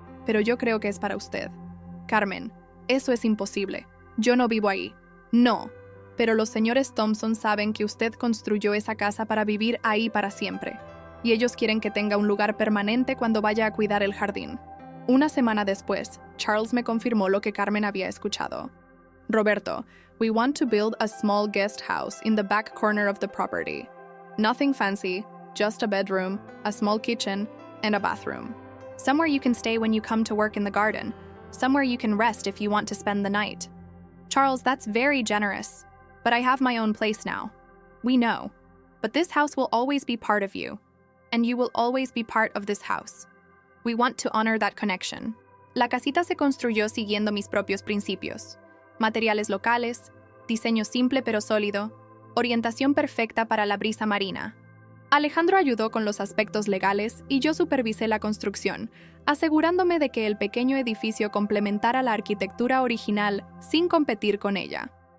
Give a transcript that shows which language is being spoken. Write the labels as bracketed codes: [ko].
[es] Pero yo creo que es para usted. Carmen, eso es imposible. Yo no vivo ahí. No. Pero los señores Thompson saben que usted construyó esa casa para vivir ahí para siempre. Y ellos quieren que tenga un lugar permanente cuando vaya a cuidar el jardín. Una semana después, Charles me confirmó lo que Carmen había escuchado. [en] Roberto, we want to build a small guest house in the back corner of the property. Nothing fancy, just a bedroom, a small kitchen, and a bathroom. Somewhere you can stay when you come to work in the garden. Somewhere you can rest if you want to spend the night. Charles, that's very generous. But I have my own place now. We know. But this house will always be part of you. And you will always be part of this house. We want to honor that connection. [es] La casita se construyó siguiendo mis propios principios. Materiales locales, diseño simple pero sólido, orientación perfecta para la brisa marina. Alejandro ayudó con los aspectos legales y yo supervisé la construcción, asegurándome de que el pequeño edificio complementara la arquitectura original sin competir con ella.